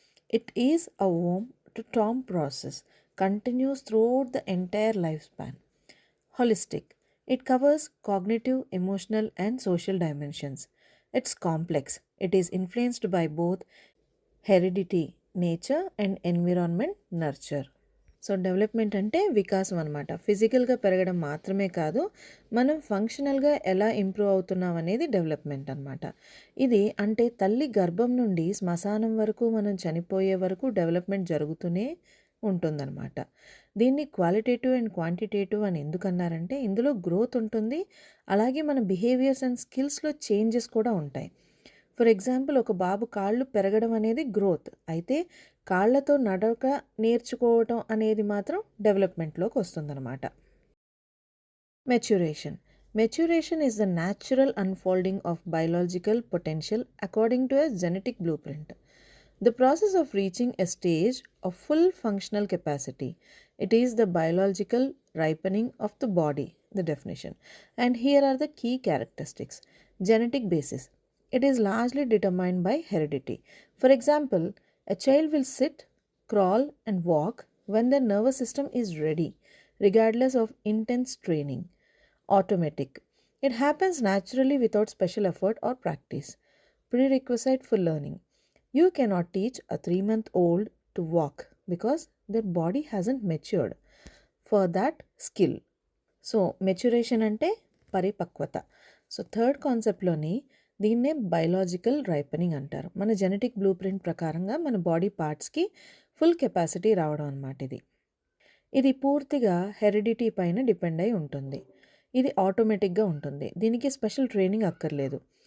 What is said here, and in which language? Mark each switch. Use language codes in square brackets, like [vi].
[en] It is a womb to term process, continues throughout the entire lifespan. Holistic, it covers cognitive, emotional, and social dimensions. It's complex. It is influenced by both heredity, nature, and environment, nurture. [te] So development అంటే వికాసం అనమాట. ఫిజికల్గా పెరగడం మాత్రమే కాదు, మనం ఫంక్షనల్గా ఎలా improve అవుతున్నాం అనేది డెవలప్మెంట్ అనమాట. ఇది అంటే తల్లి గర్భం నుండి శ్మశానం వరకు మనం చనిపోయే వరకు డెవలప్మెంట్ జరుగుతూనే ఉంటుందన్నమాట. దీన్ని క్వాలిటేటివ్ అండ్ క్వాంటిటేటివ్ అని ఎందుకన్నారంటే ఇందులో గ్రోత్ ఉంటుంది, అలాగే మన బిహేవియర్స్ అండ్ స్కిల్స్లో చేంజెస్ కూడా ఉంటాయి. ఫర్ ఎగ్జాంపుల్, ఒక బాబు కాళ్ళు పెరగడం అనేది గ్రోత్ అయితే, కాళ్లతో నడక నేర్చుకోవటం అనేది మాత్రం డెవలప్మెంట్లోకి వస్తుందన్నమాట. [en] Maturation is the natural unfolding of biological potential according to a genetic blueprint. The process of reaching a stage of full functional capacity. It is the biological ripening of the body, the definition. And here are the key characteristics. Genetic basis. It is largely determined by heredity. For example, a child will sit, crawl, and walk when their nervous system is ready, regardless of intense training. Automatic. It happens naturally without special effort or practice. Prerequisite for learning. You cannot teach a 3-month-old to walk because their body hasn't matured for that skill. [te] So maturation అంటే పరిపక్వత. So third కాన్సెప్ట్లోని దీన్నే biological ripening అంటారు. మన genetic blue print ప్రకారంగా మన body పార్ట్స్కి full capacity రావడం అన్నమాట. ఇది పూర్తిగా హెరిడిటీ పైన డిపెండ్ అయి ఉంటుంది. ఇది ఆటోమేటిక్గా ఉంటుంది, దీనికి స్పెషల్ ట్రైనింగ్ అక్కర్లేదు.